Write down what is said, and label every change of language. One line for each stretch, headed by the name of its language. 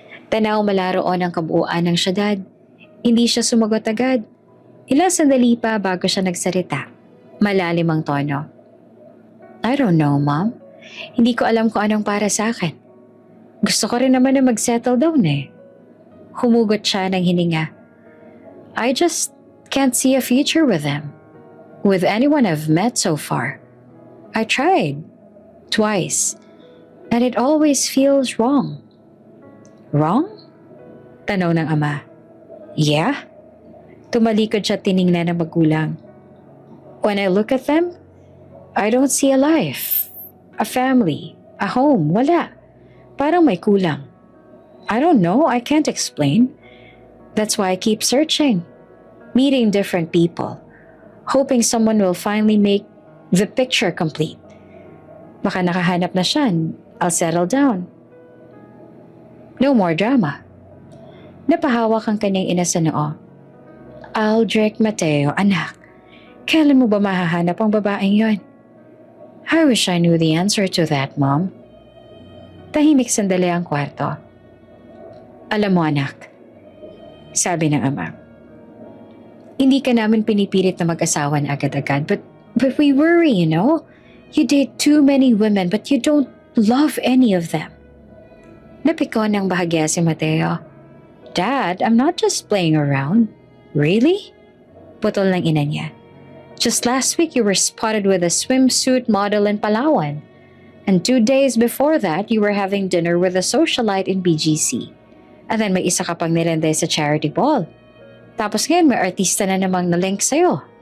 Filipino: Tanaw malaroon ang kabuuan ng syudad. Hindi siya sumagot agad. Ilang sandali pa bago siya nagsalita. Malalim ang tono.
English: I don't know, Mom.
Filipino: Hindi ko alam kung anong para sa akin. Gusto ko rin naman na mag-settle down eh. Humugot siya ng hininga.
English: I just can't see a future with them. With anyone I've met so far. I tried. Twice. And it always feels wrong. Wrong?
Filipino: Tanaw ng ama.
English: Yeah?
Filipino: Tumalikod siya tiningnan ng magulang.
English: When I look at them, I don't see a life, a family, a home,
Filipino: wala. Parang may kulang.
English: I don't know, I can't explain. That's why I keep searching, meeting different people, hoping someone will finally make the picture complete.
Filipino: Baka nakahanap na siya,
English: I'll settle down. No more drama.
Filipino: Napahawak ang kanyang ina sa noo. Aldrich Mateo, anak, kailan mo ba mahahanap ang babaeng yon?
English: I wish I knew the answer to that, Mom.
Filipino: Tahimik sandali ang kwarto. Alam mo anak, sabi ng ama, hindi ka namin pinipilit na mag-asawa na agad-agad,
English: but we worry, you know? You date too many women but you don't love any of them.
Filipino: Napikon ng bahagya si Mateo.
English: Dad, I'm not just playing around. Really?
Filipino: Putol ng ina niya.
English: Just last week you were spotted with a swimsuit model in Palawan. And 2 days before that, you were having dinner with a socialite in BGC. And then
Filipino: may isa ka pang nilende sa charity ball. Tapos ngayon may artista na namang nalink sa'yo.